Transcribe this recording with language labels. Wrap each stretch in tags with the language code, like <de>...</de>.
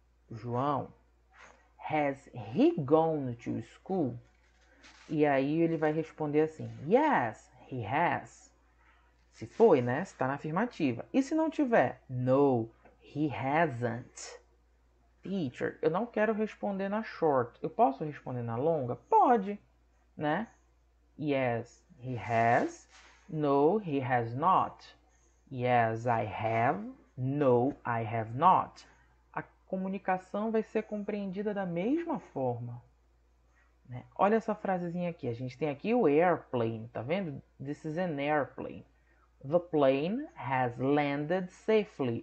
<en>João, has he gone to school?</en> <pt>E aí ele vai responder assim:</pt> <en>Yes, he has.</en> <pt>Se foi, né? Se está na afirmativa. E se não tiver?</pt> <en>No, he hasn't.</en> <pt>Teacher, eu não quero responder na short. Eu posso responder na longa? Pode, né?</pt> <en>Yes, he has. No, he has not. Yes, I have. No, I have not.</en> <pt>A comunicação vai ser compreendida da mesma forma. Né? Olha essa frasezinha aqui. A gente tem aqui o airplane, tá vendo?</pt> <en>This is an airplane. The plane has landed safely.</en>